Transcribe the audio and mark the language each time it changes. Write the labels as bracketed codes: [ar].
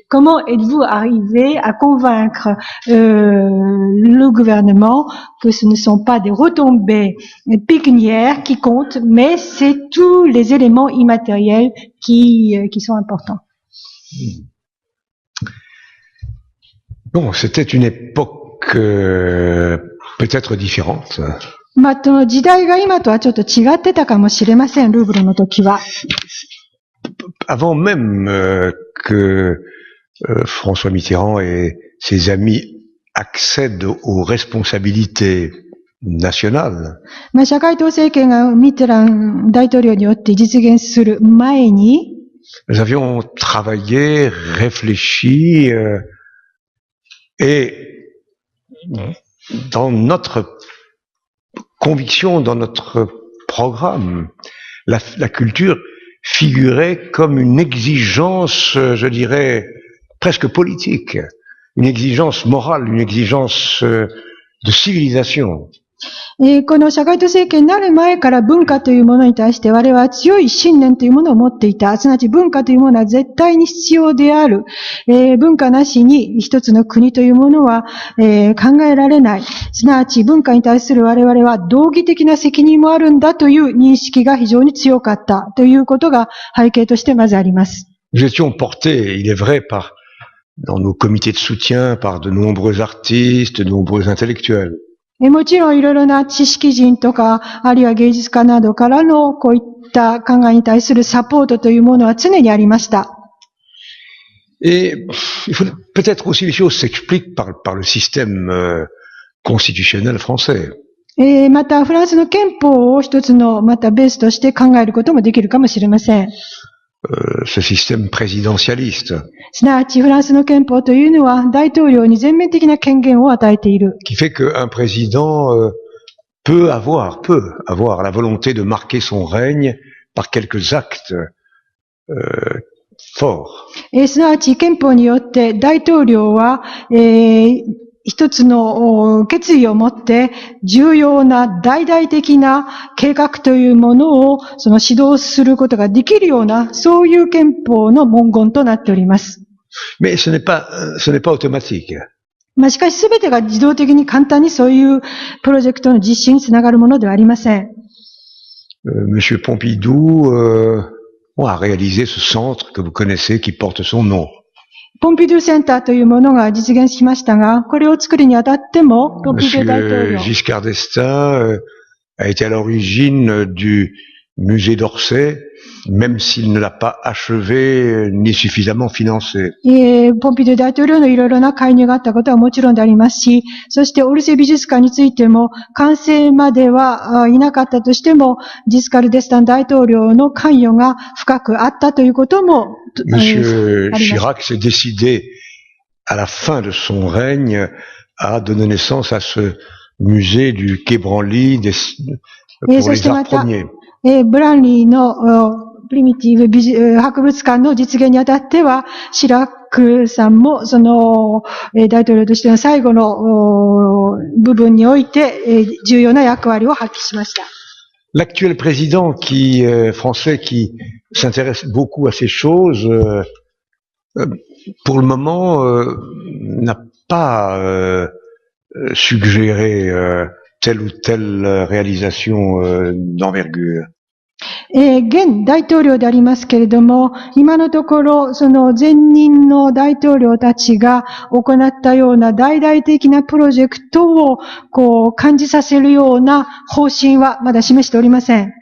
[fr] Comment êtes-vous arrivé à convaincre le gouvernement que ce ne sont pas des retombées pécuniaires qui comptent, mais c'est tous les éléments immatériels qui sont importants? Bon, c'était une époque peut-être différente. [ja] 時代が今とはちょっと違ってたかもしれません、ルーブルの時は。 [fr] Avant même que François Mitterrand et ses amis accèdent aux responsabilités nationales. [ja] 社会党政権がミッテラン大統領によって実現する前に、 [fr] nous avions travaillé, réfléchi, et dans notre conviction, dans notre programme, la culture figurait comme une exigence, je dirais, presque politique, une exigence morale, une exigence de civilisation. [ja] この社会党政権になる前から文化というものに対して我々は強い信念というものを持っていた。すなわち文化というものは絶対に必要である。文化なしに一つの国というものは、考えられない。すなわち文化に対する我々は道義的な責任もあるんだという認識が非常に強かったということが背景としてまずあります。 [fr] Nous étions portés, il est vrai, par dans nos comités de soutien par de nombreux artistes, de nombreux intellectuels. [ja] もちろんいろいろな知識人とか、あるいは芸術家などからのこういった考えに対するサポートというものは常にありました。 [fr] Et peut-être aussi les choses s'expliquent par le système constitutionnel français. [ja] また、フランスの憲法を一つのまたベースとして考えることもできるかもしれません。 [fr] Ce système présidentialiste. [ja] すなわち、フランスの憲法というのは大統領に全面的な権限を与えている。 [fr] Qui fait qu'un président peut avoir la volonté de marquer son règne par quelques actes forts. [ja] すなわち、憲法によって大統領は、一つの決意を持って重要な大々的な計画というものをその指導することができるようなそういう憲法の文言となっております。 [fr] Mais ce n'est pas automatique. [ja] しかし全てが自動的に簡単にそういうプロジェクトの実施につながるものではありません。 [fr] Monsieur Pompidou a réalisé ce centre que vous connaissez qui porte son nom. [ja] ポンピドゥセンターというものが実現しましたが、これを作るにあたっても、ポンピドゥ大統領。 [fr] Giscard d'Estaing a été à l'origine du musée d'Orsay, même s'il ne l'a pas achevé ni suffisamment financé. [ja] ポンピドゥ大統領のいろいろな介入があったことはもちろんでありますし、そしてオルセイ美術館についても、完成まではいなかったとしても、ジスカル・デスタン大統領の関与が深くあったということも、 [fr] Monsieur Chirac s'est décidé, à la fin de son règne, à donner naissance à ce musée du Quai Branly pour les arts premiers. [ja] ブランリーのプリミティブ博物館の実現にあたっては、シラクさんもその大統領としての最後の部分において重要な役割を発揮しました。 [fr] L'actuel président français qui s'intéresse beaucoup à ces choses, pour le moment, n'a pas suggéré telle ou telle réalisation d'envergure. [ja] 現大統領でありますけれども、今のところ、その前任の大統領たちが行ったような大々的なプロジェクトをこう感じさせるような方針はまだ示しておりません。